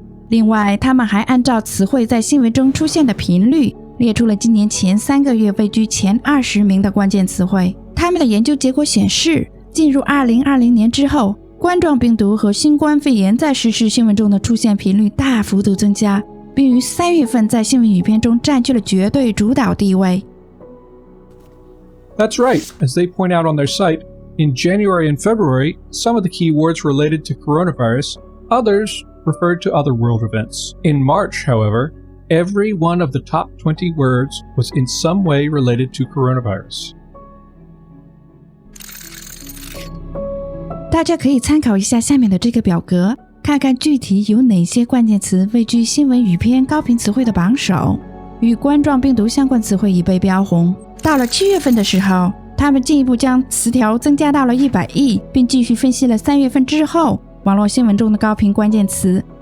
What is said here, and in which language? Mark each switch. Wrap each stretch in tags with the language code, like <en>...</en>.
<zh>另外，他们还按照词汇在新闻中出现的频率，列出了今年前3个月位居前20名的关键词汇。他们的研究结果显示，进入2020年之后，冠状病毒和新冠肺炎在时事新闻中的出现频率大幅度增加，并于3月份在新闻语片中占据了绝对主导地位。</zh> <en>That's right, as they point out on their site.In January and February, some of the key words related to coronavirus, others referred to other world events. In March, however, every one of the top 20 words was in some way related to coronavirus.</en> <zh>大家可以参考一下下面的这个表格，看看具体有哪些关键词位居新闻语片高频词汇的榜首。与冠状病毒相关词汇已被标红。到了7月份的时候，他们进一步将词条增加到了100亿，并继续分析了3月份之后网络新闻中的高频关键词。</zh>